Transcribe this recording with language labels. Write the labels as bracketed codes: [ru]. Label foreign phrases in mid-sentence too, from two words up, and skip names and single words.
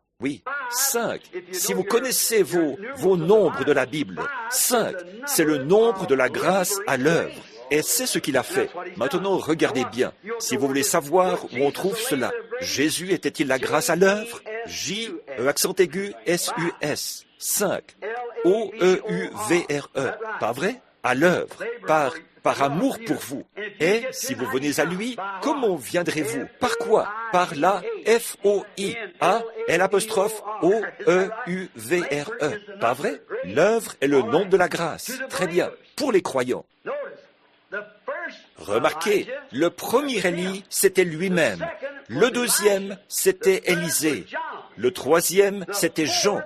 [fr] Oui, 5. Si vous connaissez vos nombres de la Bible, 5, c'est le nombre de la grâce à l'œuvre. Et c'est ce qu'il a fait. Maintenant, regardez bien. Si vous voulez savoir où on trouve cela, Jésus était-il la grâce à l'œuvre? J, accent aigu, S-U-S. 5. O-E-U-V-R-E. Pas vrai? À l'œuvre. Par amour pour vous. Et si vous venez à lui, comment viendrez-vous? Par quoi? Par la F-O-I, A, L''O-E-U-V-R-E. Pas vrai? L'œuvre est le nom de la grâce. Très bien. Pour les croyants. Remarquez, le premier Élie, c'était lui-même. Le deuxième, c'était Élisée. Le troisième, c'était Jean.